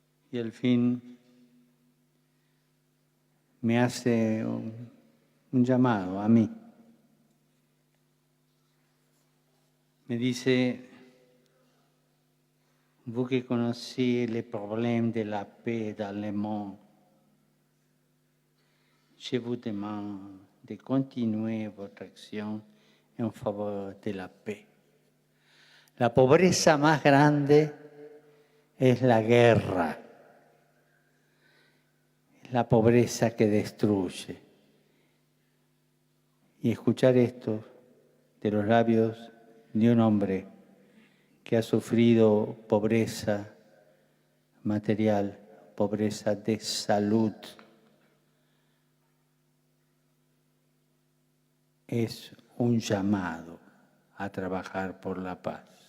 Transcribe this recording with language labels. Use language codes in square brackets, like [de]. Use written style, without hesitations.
[es] Y al fin me hace un llamado a mí. Me dice, [fr] vous qui connaissez les problèmes de la paix dans le monde, je vous demande de continuer votre action en favor de la paix. [es] La pobreza más grande es la guerra, es la pobreza que destruye. Y escuchar esto de los labios de un hombre que ha sufrido pobreza material, pobreza de salud, es un llamado a trabajar por la paz.